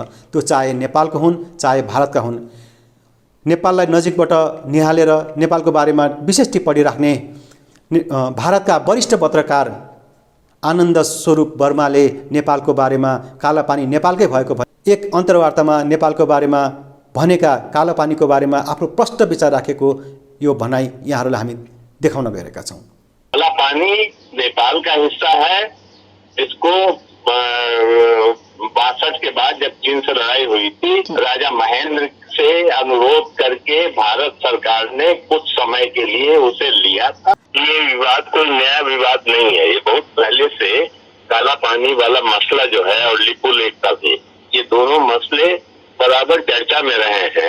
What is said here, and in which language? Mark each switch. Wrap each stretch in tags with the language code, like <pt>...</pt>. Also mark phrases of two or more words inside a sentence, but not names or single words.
<ne>त्यो चाहे नेपालको हुन् चाहे भारतका हुन्। नेपाललाई नजिकबाट निहालेर नेपालको बारेमा विशेष टिप्पणी राख्ने भारतका वरिष्ठ पत्रकार आनन्द स्वरूप वर्माले नेपालको बारेमा कालापानी नेपालकै भएको एक अन्तर्वार्तामा नेपालको बारेमा भनेका कालापानीको बारेमा आफ्नो प्रष्ट विचार राखेको यो भनाई यहाँहरूलाई हामी देखाउन गएका छौँ।</ne> <hi>कालापानी नेपाल का हिस्सा है। इसको 62 के बाद जब चीन से लड़ाई हुई थी, राजा महेंद्र से अनुरोध करके भारत सरकार ने कुछ समय के लिए उसे लिया था। ये विवाद कोई नया विवाद नहीं है, ये बहुत पहले से काला पानी वाला मसला जो है और लिपू लेक का भी, ये दोनों मसले बराबर चर्चा में रहे हैं।</hi>